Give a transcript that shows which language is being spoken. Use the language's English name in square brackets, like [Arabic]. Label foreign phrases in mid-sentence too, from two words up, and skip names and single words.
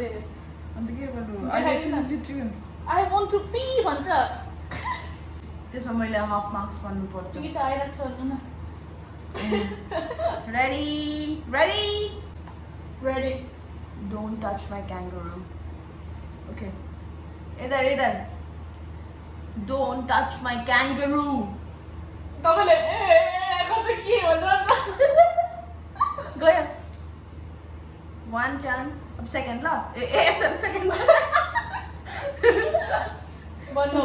[Nepali] अन्त के गर्नु अहिले जित्छु। [English] I want to pee [Nepali] भन्छ त्यसमा मैले [English] half marks [Nepali] पाउनुपर्छ। कि त आइरहेको छ भन्नु न [English] ready ready ready don't touch my kangaroo. okay [Hindi] इधर इधर [English] don't touch my kangaroo. [Nepali] तपाईँले ए कस्तो के भन्छ गयो 1 चान्स। अब सेकेन्ड ल ए सेकेन्ड भन्नु